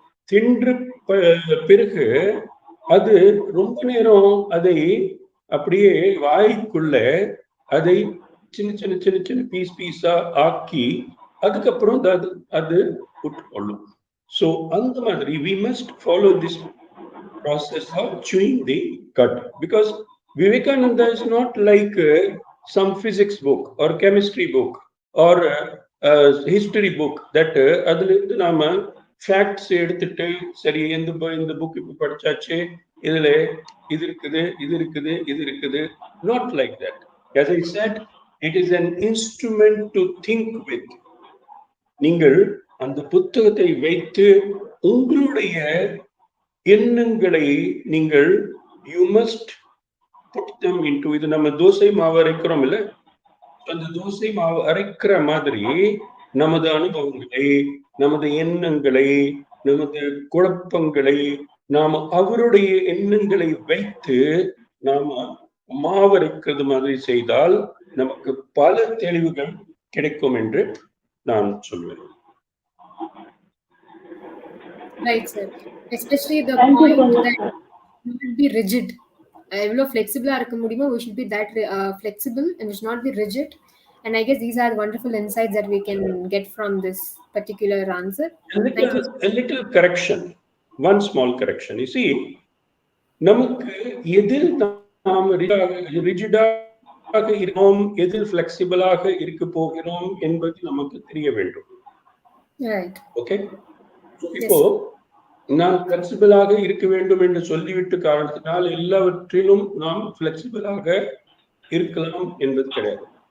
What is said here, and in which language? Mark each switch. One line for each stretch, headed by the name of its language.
Tamil: தின்று பிறகு அது ரொம்ப நேரம் அதை அப்படியே வாய்க்குள்ள அதை சின்ன சின்ன சின்ன சின்ன பீஸா ஆக்கி அதுக்கப்புறம் அது உட்கொள்ளும். ஸோ அந்த மாதிரி
English: we must follow this process of chewing the cud, because Vivekananda is not like some physics book or chemistry book or history book that
Tamil: அதுல இருந்து நாம ஃபேக்ட்ஸ் எடுத்துட்டு சரி இந்த புக் இப்ப படிச்சாச்சு, இதுல இது இருக்குது
English: இது இருக்குது இது இருக்குது. Not like that. as I said, it is an instrument to think with.
Tamil: நீங்கள் அந்த புத்தகத்தை வைத்து உங்களுடைய எண்ணங்களை நீங்கள்
English: you must put them into,
Tamil: இது நம்ம தோசை மாவு அரைக்கிறோம் இல்ல, அந்த தோசை மாவு அரைக்கிற மாதிரி நமது அனுபவங்களை, நமது எண்ணங்களை, நமது குழப்பங்களை நாம அவருடைய எண்ணங்களை வைத்து நாம மாவரைக்கிறது மாதிரி செய்தால் நமக்கு பல தெளிவுகள் கிடைக்கும் என்று நான் சொல்வேன்.
English: Right, sir. Especially the point that we should be rigid.
Tamil: எவ்வளோ ஃப்ளெக்சிபிளாக இருக்க முடியுமோ
English: we should be that flexible and we should not be rigid. And I guess these are wonderful insights that we can get from this particular answer. A little correction, one small correction.
Tamil: You see, நமக்கு எதில் நாம் ரிஜிடாக இருக்கோம், எதில் ஃப்ளெக்சிபிளாக இருக்க போகிறோம் என்பது நமக்கு தெரிய வேண்டும். ஓகே, இப்போ நான் ஃப்ளெக்சிபிளாக இருக்க வேண்டும் என்று சொல்லிவிட்டு காரணத்தினால் எல்லாவற்றிலும் நாம் ஃப்ளெக்சிபிளாக இருக்கலாம் என்பது கிடையாது.